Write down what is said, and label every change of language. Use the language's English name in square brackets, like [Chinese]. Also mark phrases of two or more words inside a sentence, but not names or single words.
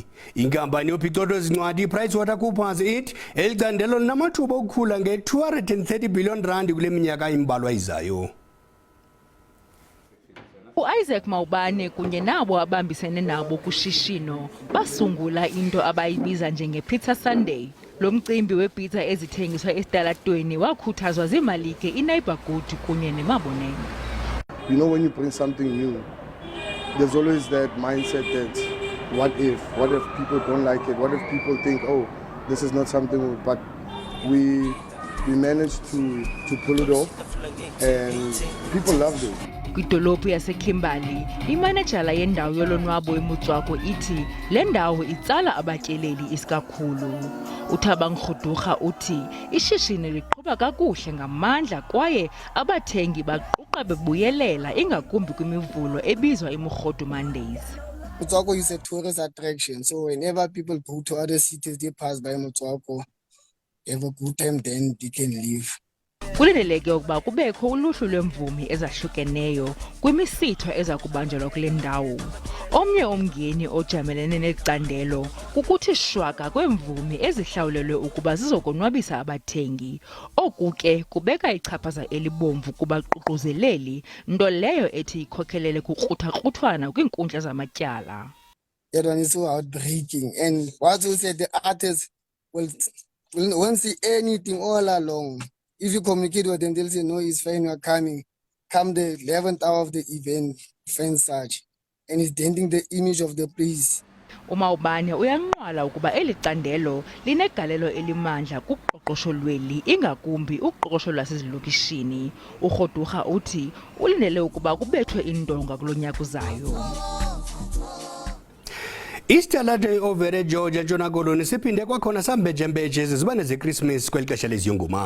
[Xhosa] Inkampani yophicotho ezincwadi iPricewaterhouseCoopers ithi elicandelo linamathuba okukhula nge-R230 billion kule minyaka imbalwa izayo. uIsaac Mawubane kunye nabo abambisene nabo kushishino basungula into abayibiza njenge-Pizza Sunday. Lo mcimbi wepizza ezithengiswa esitalatweni wakhuthazwa zimalike iNeighbor Good kunye neMaboneng. [English] You know, when you bring something new, there's always that mindset that what if people don't like it? What if people think, oh, this is not something good? But we managed to pull it off and people loved it. [Xhosa] Kwidolophu yaseKimberley, imanejala yendawo yolonwabo eMotswako ithi le ndawo itsala abatyeleli isikakhulu. Uthabang Khudurha uthi ishishini liqhuba kakuhle ngamandla kwaye abathengi baquqa bebuyelela ingakumbi kwimivulo ebizwa iMukhodo Mondays. [English] Motswako is a tourist attraction, so whenever people go to other cities, they pass by Motswako, have a good time, then they can leave. [Xhosa] Kulindeleke ukuba kubekho uluhlu lwemvumi ezahlukeneyo kwimisitho eza kubanjelwa kule ndawo. Omnye omngeni ojamelene necandelo kukuthi shwaka kwemvumi ezihlawulelwe ukuba zizokonwabisa abathengi. Oku ke kubeka ichaphaza elibomvu kubaququzeleli, nto leyo ethi ikhokhelele kukrutha-kruthwana kwiinkundla zamatyala. [English] That one is so heartbreaking, and what you said, the artists won't see anything all along. If you communicate with them, they'll say, no, it's fine, we're coming. Come the 11th hour of the event, find such. And it's denting the image of the place. [Xhosa] Umawubane uyanqwala ukuba eli candelo linegalelo elimandla kuqoqosho lweli ingakumbi uqoqosho lwasezilokishini. uGodurha uthi ulindele ukuba kubethwe indonga kulonyaka uzayo. Isitalato overe Georgia Ntshona Koloni siphinde kwakhona sambejembeje izibane zeChristmas kwelixesha leziyunguma.